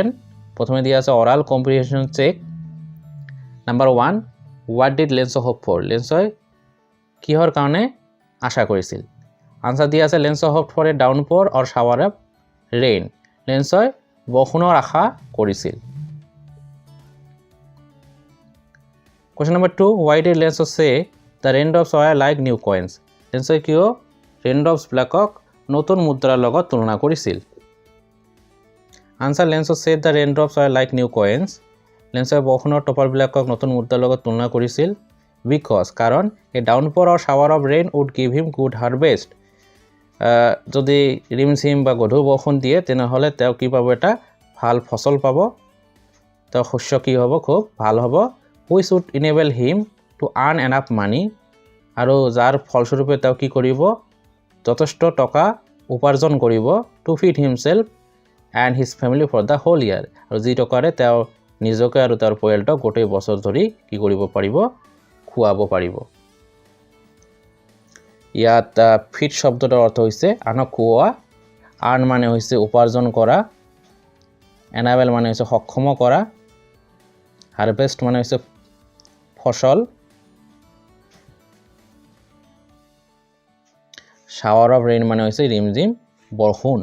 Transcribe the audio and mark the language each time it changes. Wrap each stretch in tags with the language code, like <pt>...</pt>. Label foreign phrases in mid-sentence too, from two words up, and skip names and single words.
<as>প্ৰথমে দিয়া আছে</as> <en>oral comprehension check. Number 1 what did Lenso hope for?</en> <as>লেন্সই কিহৰ কাৰণে আশা কৰিছিল? আনসাৰ দিয়া আছে</as> <en>Lenso hope for a downpour or shower of rain.</en> <as>লেন্সই বৰষুণৰ আশা কৰিছিল।</as> <en>Question number 2. Why did Lenso say the raindrops were like new coins?</en> <as>লেন্সই কিয় ৰেইনড্ৰপছ বিলাকক নতুন মুদ্ৰাৰ লগত তুলনা কৰিছিল?</as> <en>আনসাৰ লেন্সো said the raindrops were like new coins.</en> <as>লেন্সই বৰষুণৰ টপাৰবিলাকক নতুন মুদ্ৰাৰ লগত তুলনা কৰিছিল because কাৰণ</as> <en>a downpour or shower of rain would give him good harvest.</en> <as>যদি ৰিমঝিম বা গধুৰ বৰষুণ দিয়ে তেনেহ'লে তেওঁ কি পাব এটা ভাল ফসল পাব, তেওঁৰ শস্য কি হ'ব খুব ভাল হ'ব,</as> <en>which would enable him to earn enough money</en> <as>আৰু যাৰ ফলস্বৰূপে তেওঁ কি কৰিব যথেষ্ট টকা উপাৰ্জন কৰিব</as> <en>to feed himself and his family for the whole year.</en> <as>আৰু যি টকাৰে তেওঁ নিজকে আৰু তেওঁৰ পৰিয়ালটোক গোটেই বছৰ ধৰি কি কৰিব পাৰিব খুৱাব পাৰিব। ইয়াত ফিট শব্দটোৰ অৰ্থ হৈছে আনক খুওৱা, আৰ্ণ মানে হৈছে উপাৰ্জন কৰা, এনাবেল মানে হৈছে সক্ষম কৰা, হাৰভেষ্ট মানে হৈছে ফসল,</as> <en>shower of rain</en> <as>মানে হৈছে ৰিমঝিম বৰষুণ।</as>